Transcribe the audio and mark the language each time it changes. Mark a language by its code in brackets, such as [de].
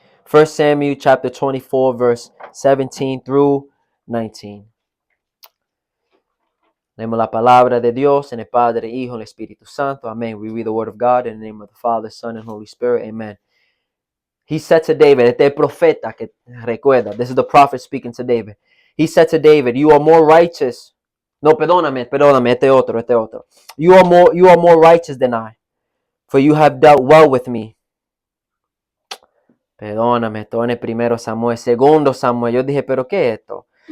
[en] 1 Samuel, chapter 24, verse 17 through 19. [es] Leemos la palabra de Dios en el Padre, Hijo y el Espíritu Santo. [en] Amen. We read the word of God in the name of the Father, Son, and Holy Spirit. Amen. He said to David, [es] este profeta que recuerda, [en] this is the prophet speaking to David. He said to David, you are more righteous. [es] No, perdóname, este otro. [en] You are more righteous than I, for you have dealt well with me. [es] Perdóname, esto en el primero Samuel, segundo Samuel. Yo dije, ¿pero qué es esto?